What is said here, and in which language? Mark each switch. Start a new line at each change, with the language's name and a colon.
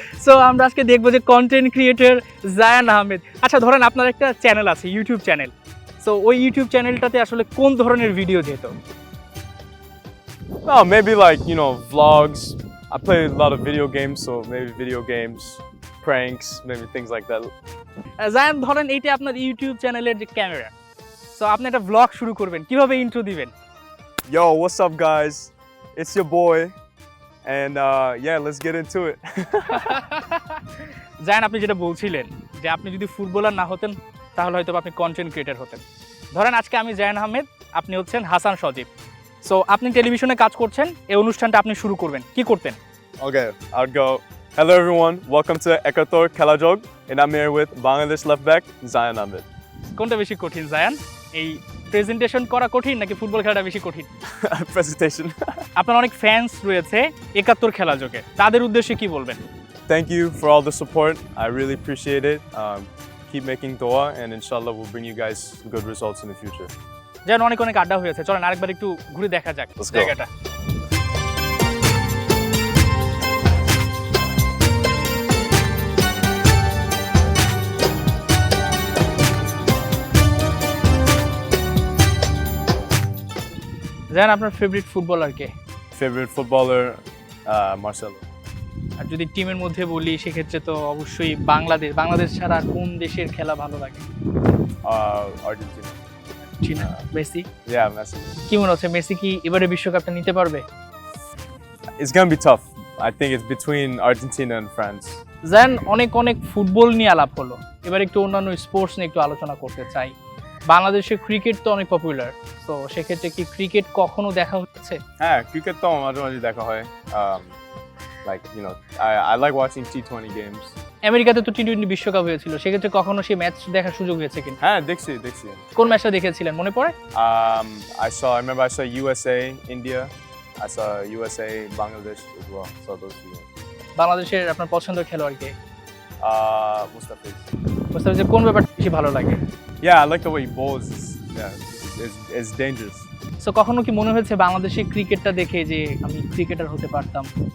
Bangla: So আমরা আজকে দেখবো যে কন্টেন্ট ক্রিয়েটর জায়ান আহমেদ। আচ্ছা, ধরেন আপনার একটা চ্যানেল আছে, ইউটিউব চ্যানেল। সো ওই ইউটিউব চ্যানেলটাতে আসলে কোন ধরনের ভিডিও যেত?
English: No, maybe like vlogs. I play a lot of video games, so maybe video games, pranks, maybe things like that.
Bangla: Zayan, ধরেন এইটা আপনার ইউটিউব চ্যানেলের যে ক্যামেরা। সো আপনি একটা ব্লগ শুরু করবেন, কিভাবে ইন্ট্রো দিবেন?
English: Yo, what's up guys? It's your boy, And yeah, let's get into it.
Bangla: Zayan, আপনি যেটা বলছিলেন যে আপনি যদি ফুটবলার না হতেন তাহলে হয়তো আপনি কন্টেন্ট ক্রিয়েটর হতেন। ধরেন আজকে আমি জায়ান আহমেদ, আপনি হচ্ছেন হাসান সজীব। সো আপনি টেলিভিশনে কাজ করছেন, এই অনুষ্ঠানটা আপনি শুরু করবেন, কি করতেন?
English: Okay, I'll go. Hello everyone, welcome to Ekator Kelajog, and I'm here with Bangladesh left back Zayan Ahmed.
Bangla: কোনটা বেশি কঠিন জায়ান, এই প্রেজেন্টেশন করা কঠিন নাকি ফুটবল খেলাটা বেশি কঠিন?
English: Presentation.
Bangla: আপনার অনেক ফ্যান্স রয়েছে ৭১ খেলা যোগে, তাদের উদ্দেশ্যে কি বলবেন?
English: Thank you for all the support. I really appreciate it. Keep making dua, and inshallah we'll bring you guys good results in the future.
Bangla: যেন অনেক অনেক আড্ডা হয়েছে, চলেন আরেকবার একটু ঘুরে দেখা যাক
English: Let's go.
Bangla: জায়গাটা। জানেন আপনার ফেভারিট ফুটবলার কে?
English: Favorite footballer, Marcelo.
Bangla: আর যদি টিমের মধ্যে বলি সেক্ষেত্রে তো অবশ্যই বাংলাদেশ ছাড়া আর কোন দেশের খেলা ভালো লাগে?
English: Argentina.
Bangla: চীনা, মেসি।
English: Yeah, Messi.
Bangla: কি মনে হচ্ছে মেসি কি এবারে বিশ্বকাপটা নিতে পারবে?
English: It's gonna be tough. I think it's between Argentina and France.
Bangla: জান, অনেক অনেক ফুটবল নিয়ে আলাপ হলো, এবার একটু অন্যান্য স্পোর্টস নিয়ে একটু আলোচনা করতে চাই। বাংলাদেশে ক্রিকেট তো অনেক পপুলার, তো সেক্ষেত্রে কি ক্রিকেট কখনো দেখা হচ্ছে? হ্যাঁ, ক্রিকেট তো মাঝে মাঝে দেখা হয়।
English: Like, you know, I like watching T20 games.
Bangla: আমেরিকাতে তো টি-20 বিশ্বকাপ হয়েছিল, সেক্ষেত্রে কখনো সেই ম্যাচ দেখার সুযোগ হয়েছে কিনা? হ্যাঁ, দেখছি। কোন ম্যাচটা দেখেছিলেন মনে পড়ে?
English: I remember I saw USA, India. I saw USA, Bangladesh as well. So those two games.
Bangla: বাংলাদেশের আপনার পছন্দের খেলোয়াড় কে?
English: Mustafiz.
Bangla: মুস্তাফিজের কোন ব্যাপারটা বেশি ভালো লাগে?
English: Yeah, I like the way he bowls. Yeah, it's dangerous.
Bangla: So কখনো কি মনে হয়েছে বাংলাদেশে ক্রিকেটটা দেখে যে আমি ক্রিকেটার হতে পারতাম?